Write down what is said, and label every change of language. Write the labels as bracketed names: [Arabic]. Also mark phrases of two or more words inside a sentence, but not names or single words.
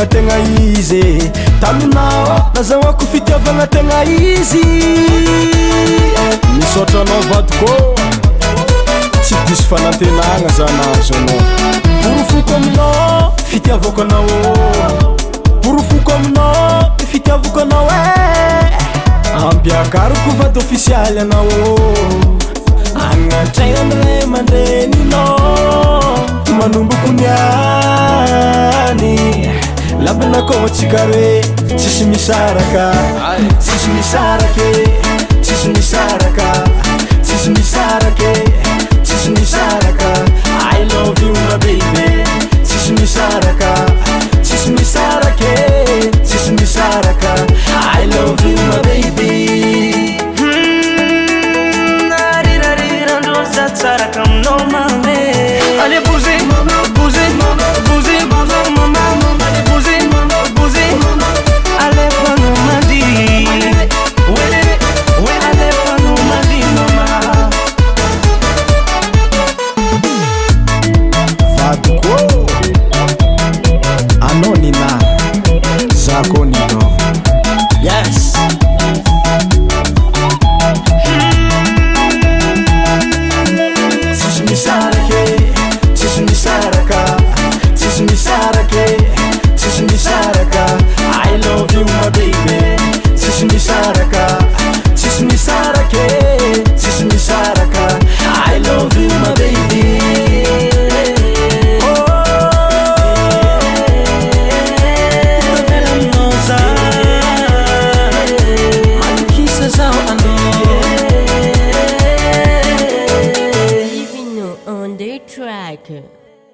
[Malagasy] tegna izy taminao nazahoako fitiavagna tegna izy misaotra anao vadiko tsy diso fanantenagna zanazo anao borofoko aminao fitiavako anao borofoko aminao fitiavako anao ampiakaroko vady ofisialy anao agnatraigna amire mandreninao manomboko niany labanakô tsikaroe tsisy misaraka tsisy misarake tsisy misaraka tsisy misarake tsisy misaraka [English] I love you my baby [Malagasy] tsisy misaraka tsisy misarake tsisy misaraka [English] I love you my baby [Malagasy] saraka aminao mame [French] allez bouger bouger bouger bouger [Malagasy] mama [French] allez bouger bouger allez [Malagasy] fano mandi [French] ouais allez [Malagasy] fano mandi mama vadiko anonina zakonino [English] yes I love you my baby [Malagasy] tsisy misaraka tsisy misarake tsisy misaraka [English] I love you my baby [Malagasy] Malkisa zao [English] Living on the track.